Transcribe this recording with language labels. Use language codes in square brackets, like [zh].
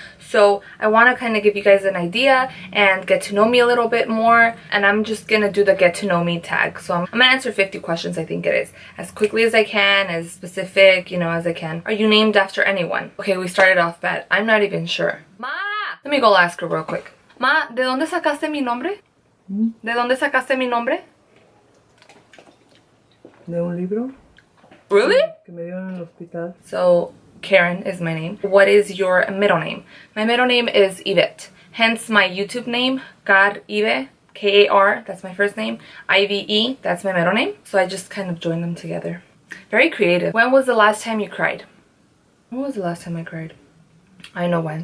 [en] So I want to kind of give you guys an idea and get to know me a little bit more, and I'm just gonna do the get to know me tag. So I'm gonna answer 50 questions, I think it is, as quickly as I can, as specific, as I can. Are you named after anyone? Okay, we started off bad. I'm not even sure. Ma! Let me go ask her real quick. [es] Ma, ¿de dónde sacaste mi nombre? ¿De dónde sacaste mi nombre? De un libro. [en] Really? [es] Que me dieron en el hospital. [en] So, Karen is my name. What is your middle name? My middle name is Yvette. Hence my YouTube name, KARIVE, K-A-R, that's my first name. I-V-E, that's my middle name. So I just kind of joined them together. Very creative. When was the last time you cried? When was the last time I cried? I know when.